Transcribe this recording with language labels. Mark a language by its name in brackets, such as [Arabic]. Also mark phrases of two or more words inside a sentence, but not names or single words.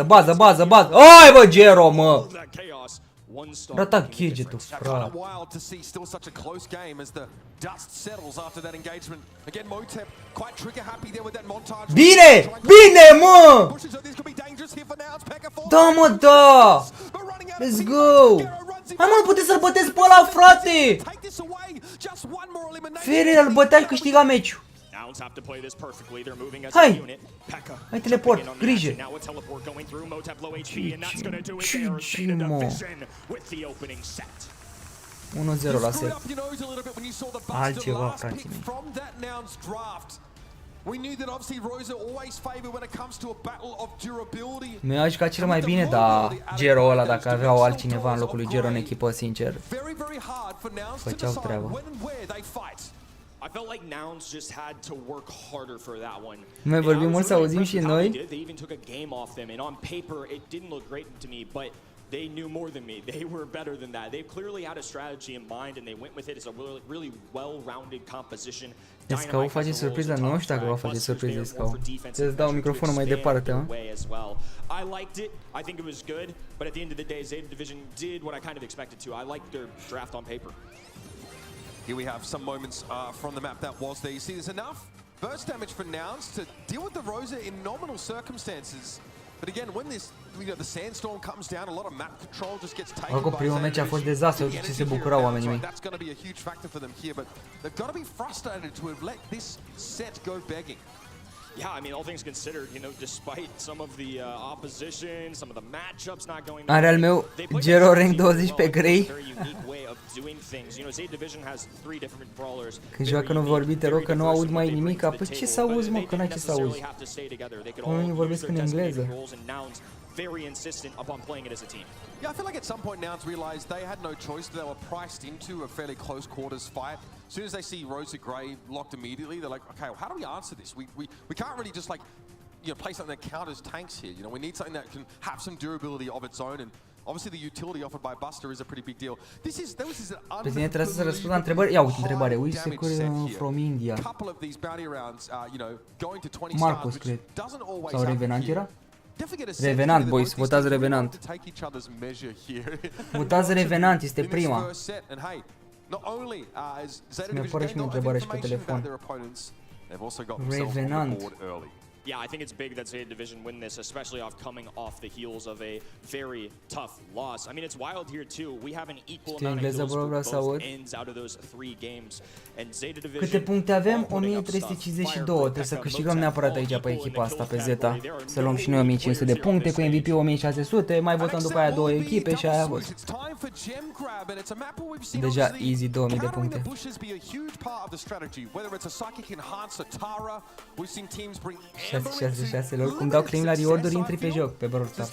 [Romanian] Ai, bă, Gero, mă. Rata gadgetul, frate. Bine! Bine, mă! Da, mă, da! [English] Let's go! [Romanian] Hai, mă, nu puteți să-l băteți pe ăla, frate! Ferrer îl bătea și câștiga meciul. Hai! Hai, teleport, grijă! Ce, mă? 1-0 la set. Altceva, frații mei. Mi-a jucat cel mai bine, dar Gero ăla, dacă aveau altcineva în locul lui Gero în echipă, sincer, făceau treaba. [English] I felt like Nouns just had to work harder for that one. [Romanian] Noi vorbim mult să auzim și noi. [English] They even took a game off them, and on paper it didn't look great to me, but they knew more than me. They were better than that. They clearly had a strategy in mind and they went with it. It's a really well-rounded composition. [Romanian] Escau face surpriză, nu știu dacă va face surpriză Escau. Să-ți dau microfonul mai departe, mă. [English] I liked it. I think it was good, but at the end of the day, Zeta Division did what I kind of expected to. I liked their draft on paper. Here we have some moments from the map that was there. You see, there's enough burst damage for Nouns to deal with the Rosa in nominal circumstances. But again, when this, the sandstorm comes down, a lot of map control just gets taken by Zeta. [Romanian] Primul meci a fost dezastru, ce se bucurau oamenii mei. [English] That's going to be a huge factor for them here, but they've got to be frustrated to have let this set go begging. Yeah, I mean, all things considered, despite some of the opposition, some of the matchups not going. [Romanian] Are al meu Gero rank 20 pe Grey. Când joacă nu vorbi, te rog că nu aud mai nimic. Păi ce să auzi, mă, că n-ai ce să auzi. Unii vorbesc în engleză. [English] Very insistent upon playing it as a team. Yeah, I feel like at some point Nouns realized they had no choice. They were priced into a fairly close quarters fight. As soon as they see Rosa Grey locked immediately, they're like, okay, well, how do we answer this? We can't really just like, play something that counters tanks here. We need something that can have some durability of its own, and obviously the utility offered by Buster is a pretty big deal. There was an [Romanian] pe tine trebuie să răspund la întrebări. Ia uite întrebare. [English] We secure from India. Couple of these bounty rounds, going to 20 Marcus, stars, [Romanian] cred. [English] doesn't always [Romanian] Sau Revenant era? Revenant, boys, votați Revenant. Votați Revenant, este prima. Să-mi apare și mie întrebare și pe telefon. [English] They've also got themselves on the board early. Yeah, I think it's big that Zeta Division win this, especially coming off the heels of a very tough loss. I mean, it's wild here too. We have an equal amount of kills for both ends out of those 3 games. And Zeta Division. [Romanian] Câte puncte avem? 1352. Trebuie să câștigăm neapărat aici pe echipa asta, pe Zeta. Să luăm și noi 1500 de puncte, cu MVP 1600, mai votăm după aia 2 echipe și aia a fost. Deja easy 2000 de puncte. 6 lor, cum dau claim la reward-uri, intri pe joc, pe Brawl Stars.